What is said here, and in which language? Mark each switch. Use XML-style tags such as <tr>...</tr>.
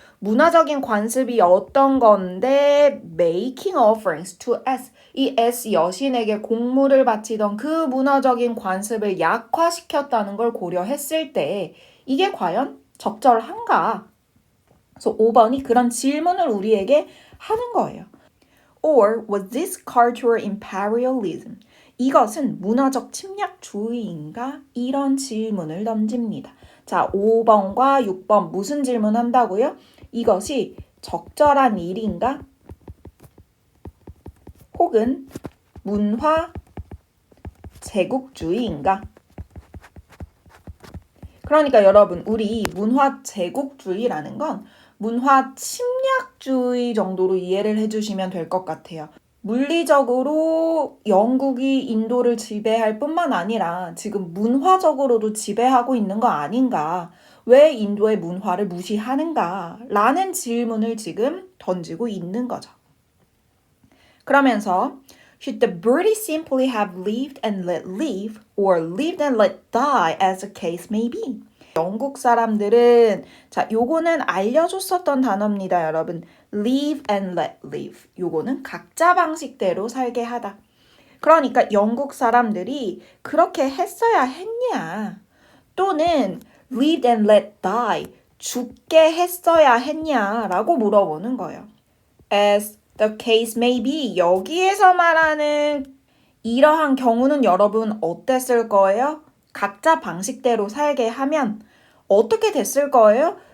<ko>문화적인 관습이 어떤 건데</ko> <en>making offerings to S.</en> <ko>이 S 여신에게 공물을 바치던 그 문화적인 관습을 약화시켰다는 걸 고려했을 때 이게 과연 적절한가? 그래서 5번이 그런 질문을 우리에게 하는 거예요.</ko> <en>Or was this cultural imperialism?</en> <ko>이것은 문화적 침략주의인가? 이런 질문을 던집니다. 자, 5번과 6번 무슨 질문 한다고요? 이것이 적절한 일인가? 혹은 문화 제국주의인가? 그러니까 여러분, 우리 문화 제국주의라는 건 문화 침략주의 정도로 이해를 해주시면 될 것 같아요. 물리적으로 영국이 인도를 지배할 뿐만 아니라 지금 문화적으로도 지배하고 있는 거 아닌가? 왜 인도의 문화를 무시하는가? 라는 질문을 지금 던지고 있는 거죠. 그러면서</ko> <en>Should the British simply have lived and let live or lived and let die as the case may be?</en> <ko>영국 사람들은 자, 요거는 알려줬었던 단어입니다, 여러분.</ko> <en>live and let live.</en> <ko>요거는 각자 방식대로 살게 하다. 그러니까 영국 사람들이 그렇게 했어야 했냐? 또는</ko> <en>lived and let die.</en> <ko>죽게 했어야 했냐라고 물어보는 거예요.</ko> <en>As the case may be.</en> <ko>여기에서 말하는 이러한 경우는 여러분 어땠을 거예요? 각자 방식대로 살게 하면 어떻게 됐을 거예요?</ko>